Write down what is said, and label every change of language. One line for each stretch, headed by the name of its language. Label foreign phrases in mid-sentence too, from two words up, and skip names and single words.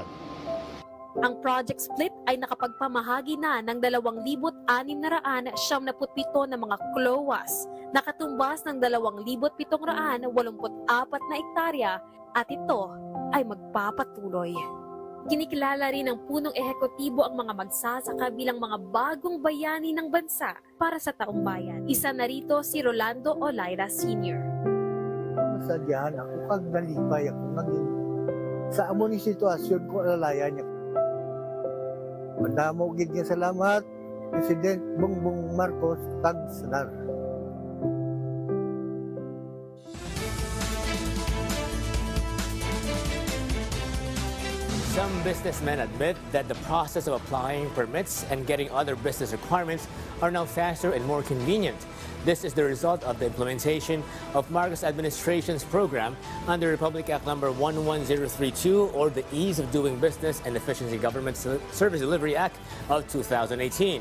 Filipino: Ang Project Split ay nakapagpamahagi na ng 2,677 na mga klowas na katumbas ng 2,784 na ektarya at ito ay magpapatuloy. Kinikilala rin ng punong ehekutibo ang mga magsasaka bilang mga bagong bayani ng bansa para sa taong bayan. Isa na rito si Rolando Olaira Sr.
Hiligaynon: Masadyahan ako kag nalipay ako naging sa amon ni sitwasyon ko alalayan niya. Madamo gid nga salamat President Bongbong Marcos kag Senar.
English: Some businessmen admit that the process of applying permits and getting other business requirements are now faster and more convenient. This is the result of the implementation of Marcos administration's program under Republic Act number 11032, or the Ease of Doing Business and Efficiency Government Service Delivery Act of 2018.